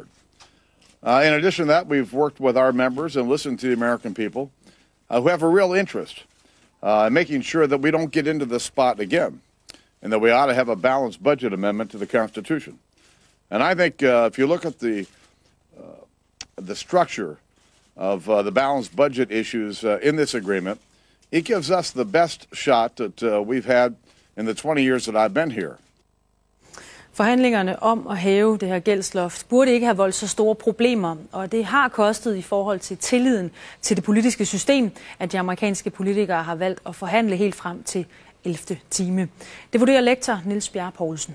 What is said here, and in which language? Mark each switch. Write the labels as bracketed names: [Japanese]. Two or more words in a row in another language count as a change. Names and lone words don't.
[English] In addition to that, we've worked with our members and listened to the American people who have a real interest in making sure that we don't get into this spot again, and that we ought to have a balanced budget amendment to the Constitution. And I think if you look at the structure of the balanced budget issues in this agreement, it gives us the best shot that we've had in the 20 years that I've been here. [Danish] Forhandlingerne om at hæve det her gældsloft burde ikke have voldt så store problemer, og det har kostet i forhold til tilliden til det politiske system, at de amerikanske politikere har valgt at forhandle helt frem til 11. time. Det vurderer lektor Niels Bjerre Poulsen.